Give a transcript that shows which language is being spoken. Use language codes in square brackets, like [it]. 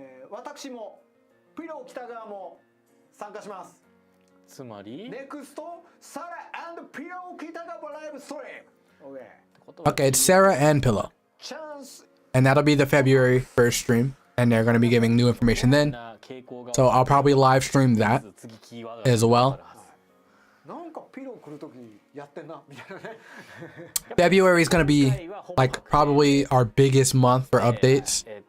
[ja] 私もピロー北川も参加します。つまり NEXT サラ&ピロー北川ライブストリーム。 [en] Okay, it's Sarah and Pillow. And that'll be the February 1st stream. And they're going to be giving new information then. So I'll probably live stream that as well. [ja] ピロー来る時やってんなみたいなね。 [en] February is gonna be like probably our biggest month for updates.